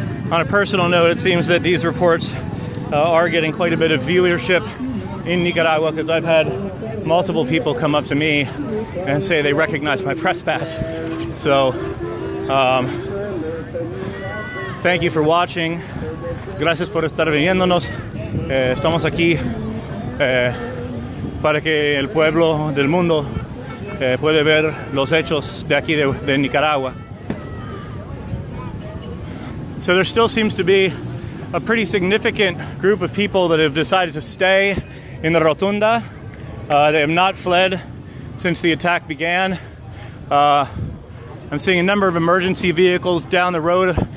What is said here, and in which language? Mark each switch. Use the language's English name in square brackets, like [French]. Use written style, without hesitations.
[English] On a personal note, it seems that these reports are getting quite a bit of viewership in Nicaragua, because I've had multiple people come up to me and say they recognize my press pass. So, thank you for watching. [Spanish] Gracias por estar viéndonos. Estamos aquí para que el pueblo del mundo puede ver los hechos de aquí de Nicaragua. [English] So there still seems to be a pretty significant group of people that have decided to stay in the rotunda. They have not fled since the attack began. I'm seeing a number of emergency vehicles down the road.